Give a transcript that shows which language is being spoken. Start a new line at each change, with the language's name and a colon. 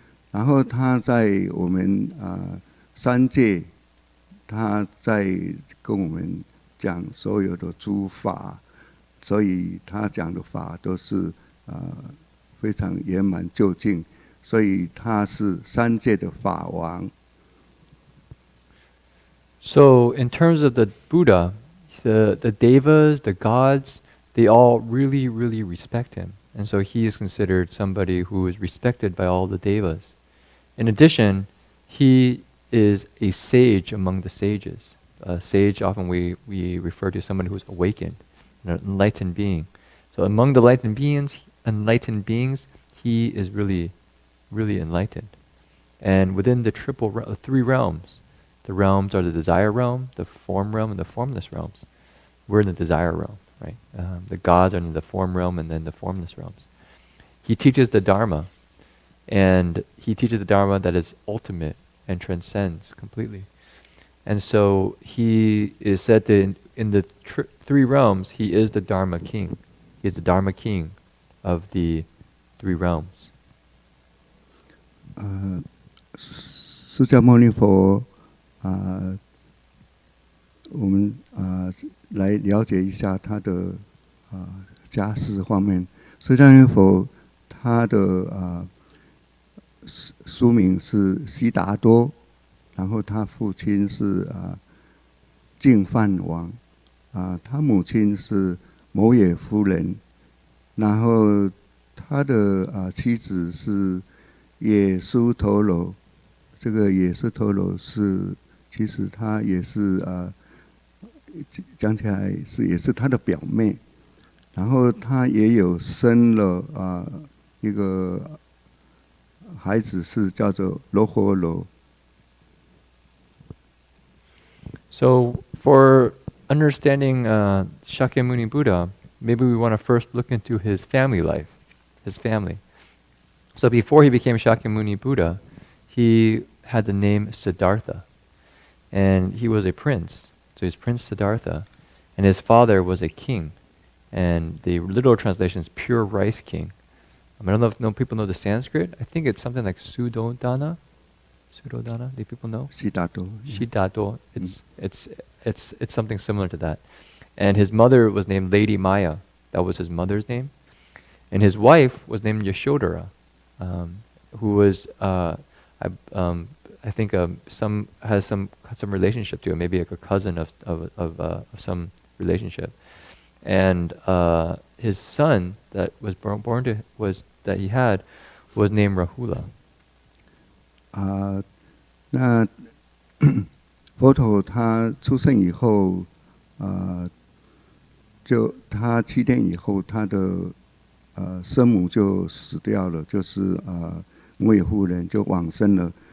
Chinese: 然后他在我们三界，他在跟我们讲所有的诸法，所以他讲的法都是非常圆满究竟，所以他是三界的法王。
English: So in terms of the Buddha, the devas, the gods, they all really, really respect him. And so he is considered somebody who is respected by all the devas. In addition, he is a sage among the sages. A sage, often we refer to somebody who is awakened, an enlightened being. So among the enlightened beings, he is really, really enlightened. And within the three realms, the realms are the desire realm, the form realm, and the formless realms. We're in the desire realm, right? The gods are in the form realm and then the formless realms. He teaches the Dharma, and he teaches the Dharma that is ultimate and transcends completely. And so he is said to, in the three realms, he is the Dharma king. He is the Dharma king of the three realms.
Chinese: 释迦牟尼佛我们来了解一下他的家世方面。释迦牟尼佛他的书名是悉达多，然后他父亲是净饭王，他母亲是摩耶夫人，然后他的妻子是耶输陀罗。这个耶输陀罗是其实他也是讲起来也是他的表妹，然后他也有生了一个孩子是叫做罗活罗。
English: So for understanding Shakyamuni Buddha, maybe we want to first look into his family life, his family. So before he became Shakyamuni Buddha, he had the name Siddhartha, and he was a prince. So he's Prince Siddhartha, and his father was a king, and the literal translation is pure rice king. I don't know if people know the Sanskrit. I think it's something like Sudodana. Sudodana. Do people know? Siddhato. Siddhato. It's something similar to that. And his mother was named Lady Maya. That was his mother's name, and his wife was named Yashodhara, who was I think has some relationship to it, maybe like a cousin of some relationship. And his son that was that he had was named Rahula.
Chinese: 那佛陀他出生以后，就他7天以后，他的生母就死掉了，就是摩耶夫人就往生了。